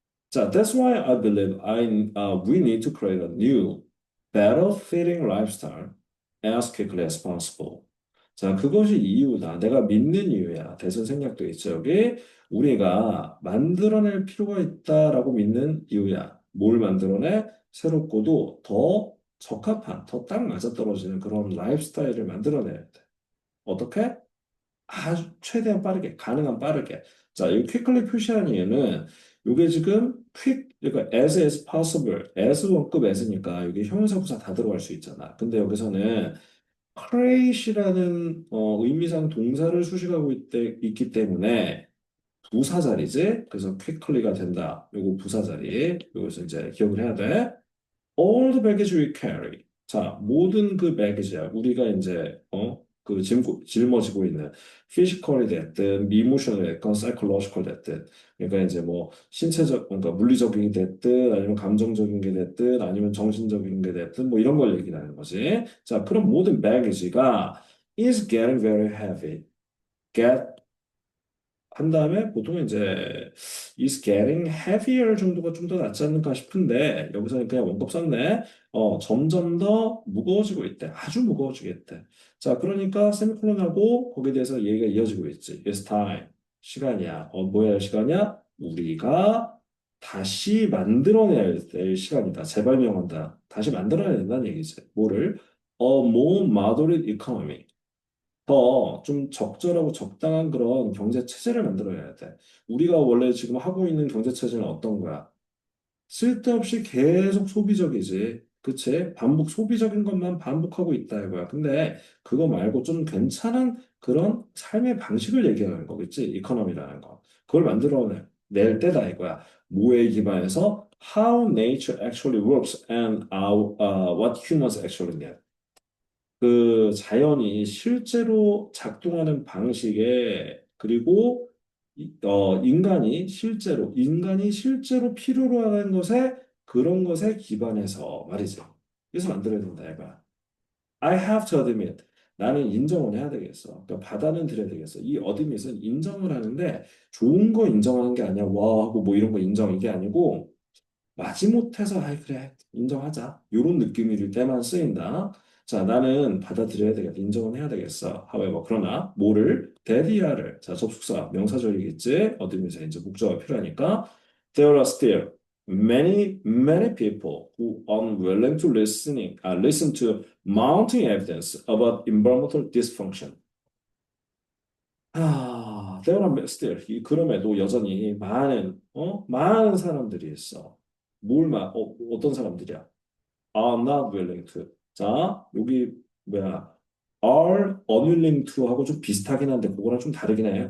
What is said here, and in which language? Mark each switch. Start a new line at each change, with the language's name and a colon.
English: 자, that's why I believe we need to create a new, better fitting lifestyle as quickly as possible.
Korean: 자, 그것이 이유다. 내가 믿는 이유야. 대선 생략도 있죠. 여기 우리가 만들어낼 필요가 있다라고 믿는 이유야. 뭘 만들어내? 새롭고도 더 적합한, 더 딱 맞아떨어지는 그런 라이프스타일을 만들어내야 돼. 어떻게? 아주 최대한 빠르게, 가능한 빠르게. 자, 이 quickly 표시한 이유는 이게 지금 그러니까
English: as possible,
Korean: as 원급 as니까 여기 형용사부사 다 들어갈 수 있잖아. 근데 여기서는 create이라는 의미상 동사를 수식하고 있기 때문에 부사 자리지. 그래서 quickly가 된다. 요거 부사 자리. 여기서 이제 기억을 해야 돼.
English: All the baggage we carry.
Korean: 자, 모든 그 baggage야. 우리가 이제, 그 짊어지고 있는 physically 됐든, emotional 됐든, psychological 됐든. 그러니까 이제 뭐, 그러니까 물리적인 게 됐든, 아니면 감정적인 게 됐든, 아니면 정신적인 게 됐든, 뭐 이런 걸 얘기하는 거지. 자, 그럼 모든 baggage가
English: is getting very heavy.
Korean: get 한 다음에 보통 이제
English: is getting heavier
Korean: 정도가 좀 더 낫지 않을까 싶은데 여기서는 그냥 원급 썼네. 점점 더 무거워지고 있대. 아주 무거워지겠대. 자, 그러니까 세미콜론하고 거기에 대해서 얘기가 이어지고 있지.
English: It's time.
Korean: 시간이야. 뭐야 할 시간이야? 우리가 다시 만들어내야 될 시간이다. 재발명한다. 다시 만들어내야 된다는 얘기지. 뭐를?
English: A more moderate economy.
Korean: 더 좀 적절하고 적당한 그런 경제 체제를 만들어야 돼. 우리가 원래 지금 하고 있는 경제 체제는 어떤 거야? 쓸데없이 계속 소비적이지. 그치? 반복, 소비적인 것만 반복하고 있다 이거야. 근데 그거 말고 좀 괜찮은 그런 삶의 방식을 얘기하는 거겠지? 이코노미라는 거. 그걸 만들어낼 때다 이거야. 뭐에 기반해서
English: how nature actually works and what humans actually need.
Korean: 그 자연이 실제로 작동하는 방식에 그리고 인간이 실제로 필요로 하는 것에 그런 것에 기반해서 말이지. 그래서 만들어야 된다 이거야.
English: I have to admit.
Korean: 나는 인정을 해야 되겠어. 그러니까 받아는 들여야 되겠어. 이 admit은 인정을 하는데 좋은 거 인정하는 게 아니야. 와 하고 뭐 이런 거 인정 이게 아니고 마지못해서 아이 그래 인정하자 요런 느낌일 때만 쓰인다. 자 나는 받아들여야 되겠다 인정은 해야 되겠어. however 그러나 뭐를 대디아를 자 접속사 명사절이겠지 어디면서 이제 목적어가 필요하니까
English: there are still many people who are unwilling to listen to mounting evidence about environmental dysfunction. there are still
Korean: 그럼에도 여전히 많은 사람들이 있어. 어떤 사람들이야?
English: are not willing to.
Korean: 자, 여기 뭐야?
English: are unwilling to
Korean: 하고 좀 비슷하긴 한데 그거랑 좀 다르긴 해.